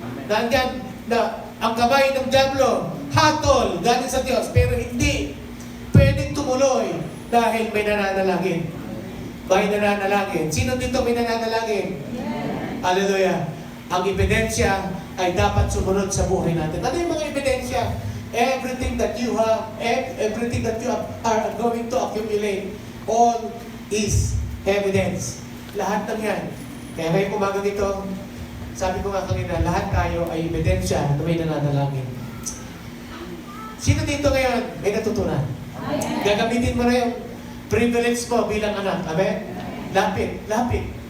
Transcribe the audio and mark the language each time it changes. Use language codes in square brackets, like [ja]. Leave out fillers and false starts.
[tl] Nandyan na ang kamay ng diablo, hatol, galing sa Diyos, pero hindi pwedeng tumuloy dahil may nananalangin. May nananalangin. Sino dito may nananalangin? Hallelujah. Ang ebidensya ay dapat sumunod sa buhay natin. Ano yung mga ebidensya? [en] Everything that you have, everything that you are going to accumulate, all is evidence. [tl] Lahat ng yan. Kaya ngayon umaga dito, sabi ko nga kanina, lahat tayo ay ebidensya na may nananalangin. Sino dito ngayon may natutunan? Gagamitin mo na yung privilege mo bilang anak. Amen? Lapit, lapit.